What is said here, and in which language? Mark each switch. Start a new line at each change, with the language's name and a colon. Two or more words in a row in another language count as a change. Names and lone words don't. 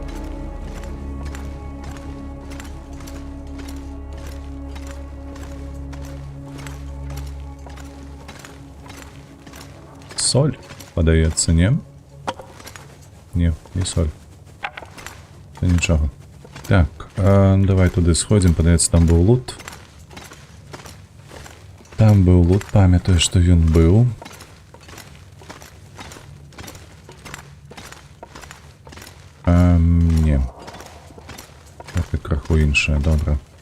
Belarusian: Соль, падаецца, не? Не, не соль.
Ukrainian: Це нічого. Так, давай туди сходимо,
Belarusian: падаецца, там быў лут. Там быў лут, памятаю, што ён быў. Не. Гэта краху іншае, добра.